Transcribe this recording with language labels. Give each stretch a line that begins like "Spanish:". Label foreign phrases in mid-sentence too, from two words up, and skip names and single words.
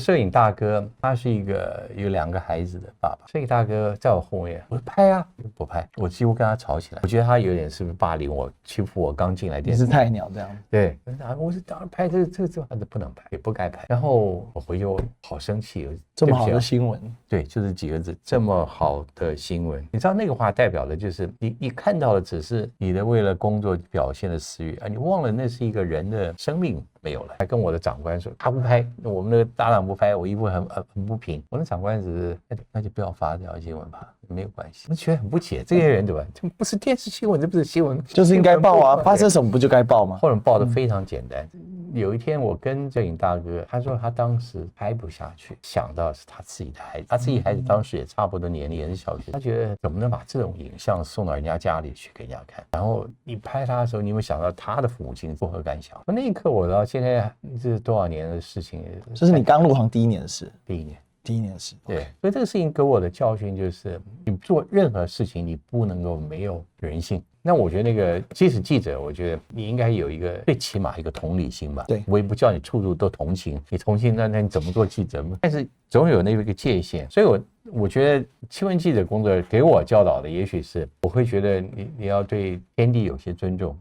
Chinese: 的攝影大哥他是一個有2個孩子的爸爸，攝影大哥在我後面，我說拍啊，不拍，我幾乎跟他吵起來。我覺得他有點是不是霸凌我，欺負我剛進來電視。你是菜鳥這樣。對，我是當然拍這他不能拍，也不該拍。然後我回去我好生氣，這麼好的新聞，對，就是幾個字，這麼好的新聞，你知道那個話代表的就是你看到的只是你的為了工作表現的私欲啊，你忘了那是一個人的生命沒有了。還跟我的長官說他不拍，我們那個搭檔不拍，我一部很不平。我的長官只是那就不要發這條新聞吧，沒有關係。我覺得很不解，這些人對吧？這不是電視新聞，這不是新聞，就是應該報啊，發生什麼不就該報嗎？或者報的非常簡單。有一天我跟攝影大哥，他說他當時拍不下去，想到是他自己的孩子，他自己孩子當时也差不多年龄，也是小學，他覺得怎麼能把這種影像送到人家家裡去給人家看？然後你拍他的時候，你有沒有想到他的父母親作何感想？那一刻我到现在这是多少年的事情？这是你刚入行第一年的事，第一年。第一年的事，对，所以这個事情給我的教訓就是，你做任何事情，你不能夠沒有人性。那我覺得那個，即使記者，我覺得你應該有一個最起碼一個同理心吧。對，我也不叫你處處都同情，你同情那你怎麼做記者？但是總有那個界限。所以我覺得新聞記者工作給我教導的，也許是我會覺得你要對天地有些尊重。